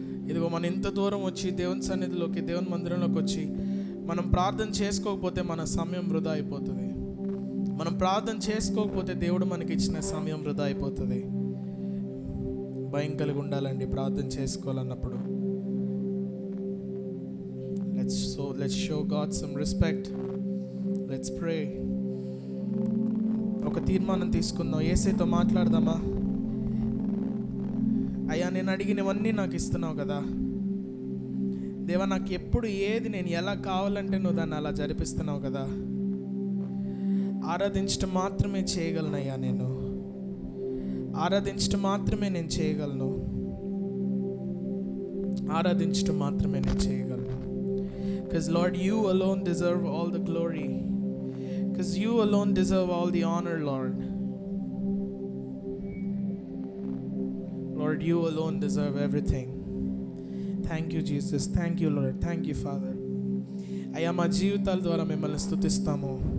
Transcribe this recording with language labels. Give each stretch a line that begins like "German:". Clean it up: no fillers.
Telugu: ఇదిగో మనం ఇంత దూరం వచ్చి దేవుని సన్నిధిలోకి, దేవుని మందిరంలోకి వచ్చి మనం ప్రార్థన చేసుకోకపోతే మన సమయం వృధా అయిపోతుంది. మనం ప్రార్థన చేసుకోకపోతే దేవుడు మనకి ఇచ్చిన సమయం వృధా అయిపోతుంది. భయం కలిగి ఉండాలండి ప్రార్థన చేసుకోవాలన్నప్పుడు.
English: Let's show God some respect. Let's pray.
Telugu: ఒక తీర్మానం తీసుకుందాం, యేసుతో మాట్లాడదామా? అయ్యా నేను అడిగినవన్నీ నాకు ఇస్తున్నావు కదా దేవా, నాకు ఎప్పుడు ఏది నేను ఎలా కావాలంటే నువ్వు దాన్ని అలా జరిపిస్తున్నావు కదా. ఆరాధించడం మాత్రమే చేయగలను అయ్యా, నేను ఆరాధించడం మాత్రమే నేను చేయగలను, ఆరాధించడం మాత్రమే నేను చేయగలను.
English: Because Lord, you alone deserve all the glory. Because you alone deserve all the honor, Lord. Lord, you alone deserve everything. Thank you, Jesus. Thank you, Lord. Thank you, Father.
Telugu: అయ్యా మా జీవితాల ద్వారా మిమ్మల్ని స్తుతిస్తాము.